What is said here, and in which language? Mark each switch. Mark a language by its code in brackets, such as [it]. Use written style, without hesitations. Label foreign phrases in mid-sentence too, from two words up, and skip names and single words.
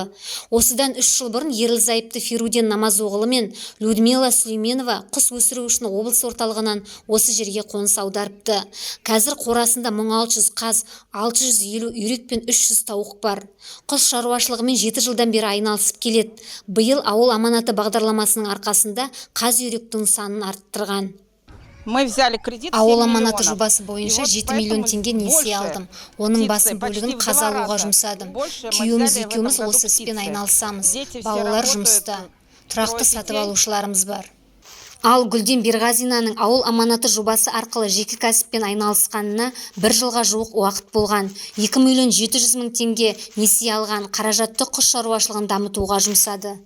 [kk] Осыдан 3 жыл бұрын ерлі-зайыпты Феруден Намазоғлы мен Людмила Сүлейменова құс өсіру үшін облыс орталығынан осы жерге қоныс аударыпты. Қазір қорасында 1600 қаз, 650 үйрек пен 300 тауық бар. Құс шаруашылығымен 7 жылдан бері айналысып келеді. Биыл ауыл аманаты бағдарламасының арқасында қаз үйректің санын арттырған. [ru] Мы взяли кредит 7 [kk] Ауыл аманаты [ru] миллионов. [kk] жобасы бойынша [ru] И вот [kk] 7 миллион [ru] поэтому [kk] теңге несие [ru] больше [kk] алдым. Оның [ru] птицы, [kk] басым [ru] почти [kk] бөлігін [ru] в 2 [kk] қазы алуға [ru] раза [kk] жұмсадым. [ru] больше мы [kk] Күйеуіміз [ru] взяли в [kk] екеуміз [ru] этом году [kk] осы іспен [ru] птицы. [kk] айналысамыз. [ru] Дети все [kk] Балалар [ru] работают, [kk] жұмыста. Тұрақты [ru] трое [kk] сатып [ru] детей. [kk] алушыларымыз бар. Ал Гүлден Берғазинаның ауыл аманаты жобасы арқылы жеке кәсіппен айналысқанына 1 жылға жуық уақыт болған. 2 миллион 700 мың теңге несие алған, қаражатты құс шаруашылығын дамытуға жұмсады.